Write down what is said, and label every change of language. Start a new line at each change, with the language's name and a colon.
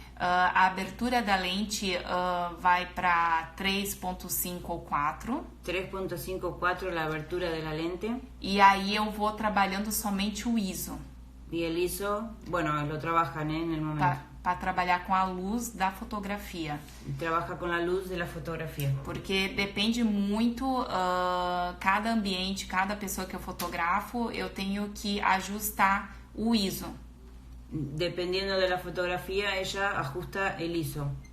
Portuguese: A abertura da lente vai para 3.5 ou 4.
Spanish: 3.5 ou 4 la abertura de la lente.
Portuguese: E aí eu vou trabalhando somente o ISO.
Spanish: Y el ISO, bueno, lo trabajan en el momento.
Portuguese: Para trabalhar com a luz da fotografia. Trabalha com a luz da fotografia. Porque depende muito, cada ambiente, cada pessoa que eu fotografo, eu tenho que ajustar o ISO.
Spanish: Dependiendo de la fotografía, ella ajusta el ISO.